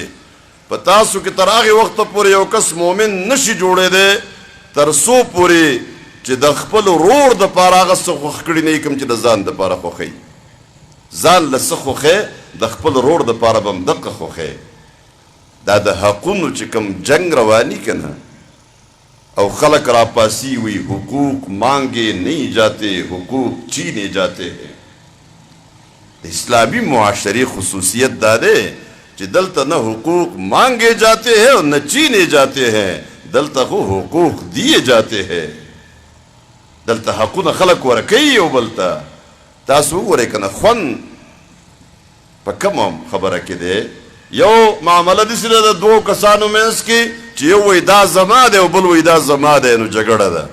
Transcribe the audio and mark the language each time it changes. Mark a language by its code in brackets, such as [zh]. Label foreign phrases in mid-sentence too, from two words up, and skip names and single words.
[ps] په تاسو کې تر هغې وخته پورې یو کس مؤمن نشي جوړېدی تر څو پورې چې د خپل ورور دپاره هغه څه خوښ کړي نه وي کوم چې د ځان دپاره خوښوي. ځان له څه خوښی د خپل ورور دپاره به هم دقه خوښی. دا د حقونو چې کوم جنگ رواني که نه او خلق راپاسی وی [ur] حقوق مانگے نہیں جاتے حقوق چینے جاتے ہیں. [ps] د اسلامی معاشرے خصوصیت دا دے چې دلته نه [ur] حقوق مانگے جاتے ہیں اور نہ چینے جاتے ہیں، [ps] دلته خو [ur] حقوق دیے جاتے ہیں. [ps] دلته حقونه خلق ورکوي یو بل ته. تاسو وګورئ که نه خوند په کومه خبره کې دی. یو معامله داسې ده د دوو کسانو منځ کې چې یو وایي دا زما دی او بل وایي دا زما دی، نو جګړه ده.